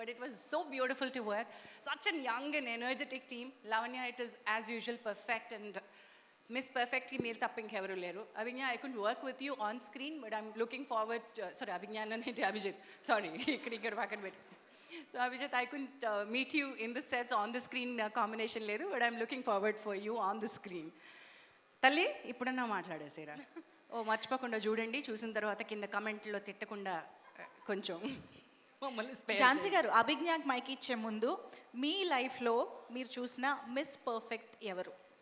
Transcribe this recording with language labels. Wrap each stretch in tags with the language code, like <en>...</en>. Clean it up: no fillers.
<en>But it was so beautiful to work. Such an young and energetic team. Lavanya, it is as usual perfect, and miss పర్ఫెక్ట్కి</en> <te>మీరు తప్ప ఇంకెవరూ లేరు.</te> <en>Abhigna, I could work with you on screen, but I'm looking forward. Sorry,</en> <te>అభిజ్ఞ అంటే Abhijit, sorry, ఇక్కడ పక్కన పెట్టి.</te> <en>So Abhijit, I couldn't meet you in the sets on the screen combination ledu, but I'm looking forward for you on the screen.</en> <te>తల్లి, ఇప్పుడన్నా మాట్లాడేసేరా. మర్చిపోకుండా చూడండి. చూసిన తర్వాత కింద కమెంట్లో తిట్టకుండా కొంచెం మమ్మల్ని స్పేర్. ఝాన్సీ గారు, అభిజ్ఞాకి మైక్ ఇచ్చే ముందు మీ లైఫ్లో మీరు చూసిన మిస్ పర్ఫెక్ట్ ఎవరు?</te>